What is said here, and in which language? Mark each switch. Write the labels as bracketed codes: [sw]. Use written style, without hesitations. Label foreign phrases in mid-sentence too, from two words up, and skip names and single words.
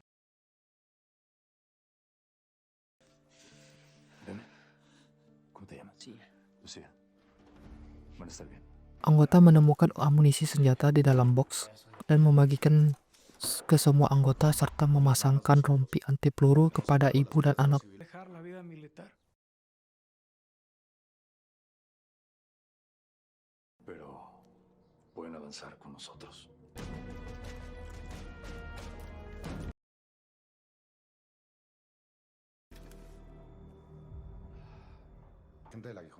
[es] Ven. ¿Cómo te llamas? Lucía. Lucía. Bueno, está bien. [id] Anggota menemukan amunisi senjata di dalam box dan membagikan ke semua anggota serta memasangkan rompi anti peluru kepada ibu dan anak. [es] Dejar la vida militar. Pero pueden avanzar con nosotros. Gente del aguijón.